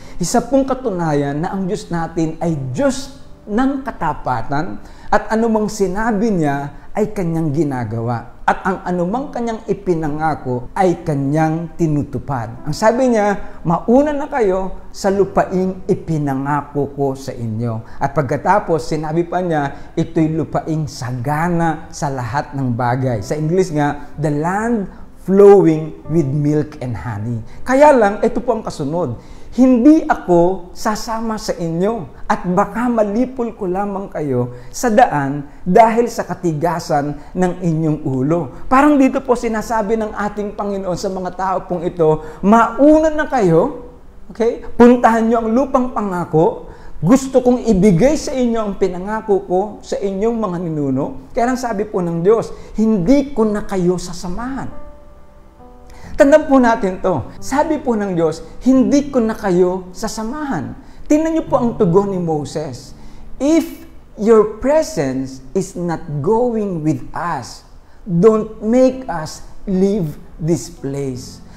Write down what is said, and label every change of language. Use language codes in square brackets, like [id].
[tl] Isa pong katunayan na ang Diyos natin ay Diyos ng katapatan at anumang sinabi niya ay kanyang ginagawa. At ang anumang kanyang ipinangako ay kanyang tinutupad. Ang sabi niya, mauna na kayo sa lupaing ipinangako ko sa inyo. At pagkatapos, sinabi pa niya, ito'y lupaing sagana sa lahat ng bagay. Sa English nga, [en] the land flowing with milk and honey. [tl] Kaya lang, ito po ang kasunod. Hindi ako sasama sa inyo at baka malipol ko lamang kayo sa daan dahil sa katigasan ng inyong ulo. Parang dito po sinasabi ng ating Panginoon sa mga tao pong ito, mauna na kayo, okay? Puntahan nyo ang lupang pangako. Gusto kong ibigay sa inyo ang pinangako ko sa inyong mga ninuno. Kaya lang sabi po ng Diyos, hindi ko na kayo sasamahan. Tandaan po natin to. Sabi po ng Diyos, hindi ko na kayo sasamahan. Tingnan niyo po ang tugon ni Moses. [en] If your presence is not going with us, don't make us leave this place.